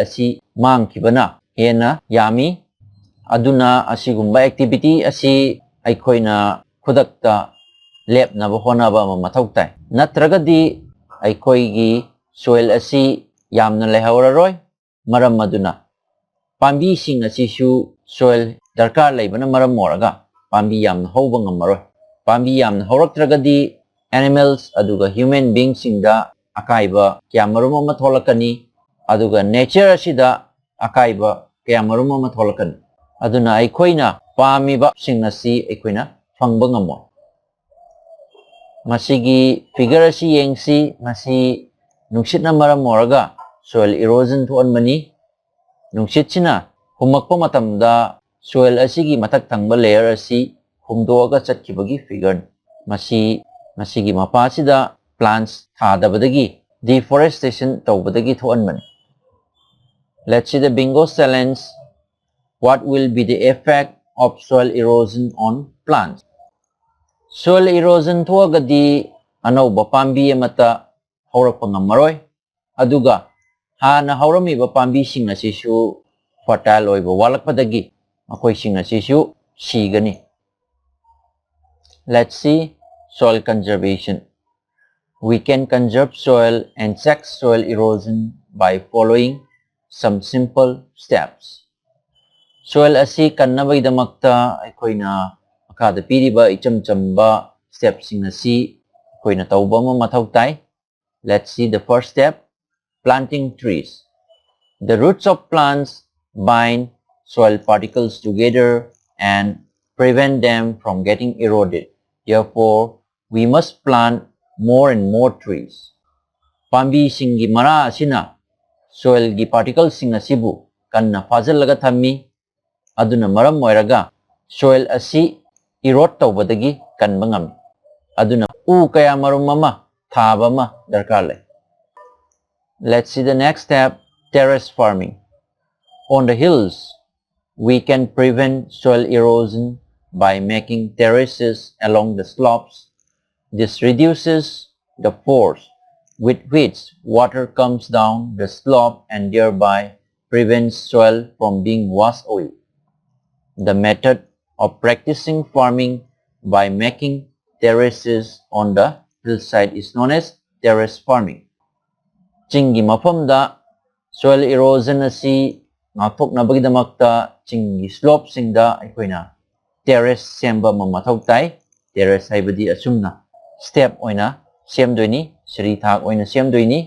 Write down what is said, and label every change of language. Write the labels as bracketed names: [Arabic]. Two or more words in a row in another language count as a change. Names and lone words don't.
[Manipuri] asi mangkhibana hena yami aduna asigumba activity asi aikoina khudakta lepnaba honaba ma mathau tai natragadi aikoigi soil asi yamna lehauraroi maram maduna pambi sing asi su soil darkar leibana maram moraga pambi yamna hoba ngamaroi pambi yamna horaktragadi animals aduga [English] human beings [Manipuri] singda akaiba kyamarum ama tholakani aduga nature asida akaiba kyamarum ama tholakani aduna aikoina pamiba sing asi aikoina phangba ngamoi masigi figure asi yengsi masi nungsitna maram moraga [English] soil erosion [Manipuri] thuanmani nungsitchina humakpa matamda soil asigi mathak thangba layer asi humdoaga chatkibagi figure masigi mapasida plants thadabadagi deforestation tawbadagi thuanmani. [English] Let's see the bingo challenge. What will be the effect of soil erosion on plants? Soil erosion [Manipuri] thuagadi anauba pambi amata haurakpa ngamaroi aduga hana hauramiba pambi sing asisu fertile oiba walakpadagi makoi sing asisu sigani. [English] Let's see soil conservation. We can conserve soil and check soil erosion by following some simple steps. [Manipuri] Soil asi kannabaidamakta aikoina makada piriba ichamchamba steps sing asi aikoina tauba ma mathau tai. [English] Let's see the first step, planting trees. The roots of plants bind soil particles together and prevent them from getting eroded. Therefore, we must plant more and more trees. [Manipuri] Pambi singi mara asina soil gi particles sing asibu kanna fazalaga thammi aduna maram moiraga soil asi erode tawbadagi kanba ngami aduna u kaya marum mama thaba ma darkar lai. [English] Let's see the next step, terrace farming. On the hills, We can prevent soil erosion by making terraces along the slopes. This reduces the force with which water comes down the slope and thereby prevents soil from being washed away. The method of practicing farming by making terraces on the hillside is known as terrace farming. [Manipuri] Chinggi mafamda [English] soil erosion [Manipuri] asi ngakthoknabagidamakkta chinggi slopesingda aikoina terrace semba mamathau tai. Terrace haibadi asumna step oina semdoini, sri thak oina semdoini.